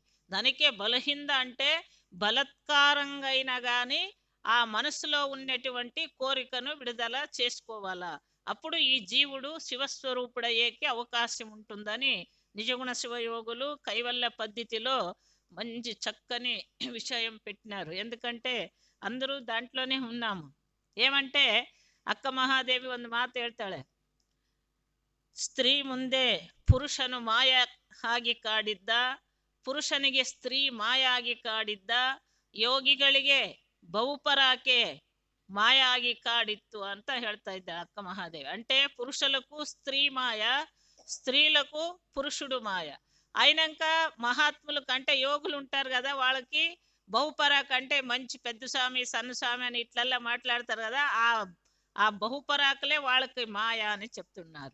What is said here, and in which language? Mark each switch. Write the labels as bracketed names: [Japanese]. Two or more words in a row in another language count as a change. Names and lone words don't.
[Telugu] దానికే బలహీనత అంటే బలత్కారంగా అయినా కానీ ఆ మనసులో ఉన్నటువంటి కోరికను విడుదల చేసుకోవాలా. అప్పుడు ఈ జీవుడు శివస్వరూపుడయ్యేకి అవకాశం ఉంటుందని నిజగుణ శివయోగులు కైవల్య పద్ధతిలో మంచి చక్కని విషయం పెట్టినారు. ఎందుకంటే అందరూ దాంట్లోనే ఉన్నాము. ఏమంటే [Kannada] ಅಕ್ಕ ಮಹಾದೇವಿ ಒಂದು ಮಾತು ಹೇಳ್ತಾಳೆ, ಸ್ತ್ರೀ ಮುಂದೆ ಪುರುಷನು ಮಾಯ ಆಗಿ ಕಾಡಿದ್ದ, ಪುರುಷನಿಗೆ ಸ್ತ್ರೀ ಮಾಯ ಆಗಿ ಕಾಡಿದ್ದ, ಯೋಗಿಗಳಿಗೆ ಬಹುಪರಾಕೆ ಮಾಯ ಆಗಿ ಕಾಡಿತ್ತು ಅಂತ ಹೇಳ್ತಾ ಇದ್ದ అక్క మహాదేవి. [Telugu] అంటే పురుషులకు స్త్రీ మాయ, స్త్రీలకు పురుషుడు మాయ అయినాక మహాత్ములకు అంటే యోగులు ఉంటారు కదా, వాళ్ళకి బహుపరాక్ అంటే మంచి పెద్ద స్వామి సన్న స్వామి అని ఇట్లల్లా మాట్లాడతారు కదా, ఆ బహుపరాకులే వాళ్ళకి మాయ అని చెప్తున్నారు.